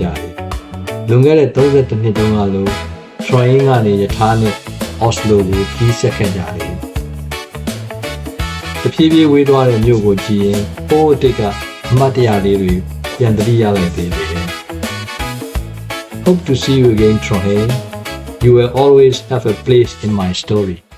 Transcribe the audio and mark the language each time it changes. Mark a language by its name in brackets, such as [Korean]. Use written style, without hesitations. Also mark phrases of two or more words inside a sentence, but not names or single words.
[Burmese] တယ်။လွန်ခဲ့တဲ့32နှစ်တုန်းကလိုထရွန်ဟင်းကနေရထားနဲ့အော်စလိုကိုခီးဆက်ခဲ့ကြတယ် ။တဖြည်းဖြည်းဝေးသွားတဲ့မြို့ကိုကြည့်ရင်ပိုးအတိတ်ကအမှတ်တရလေးတွေပြန်သတိရလိုက်သေးတယ်။ [English] Hope to see you again, Troy. You will always have a place in my story.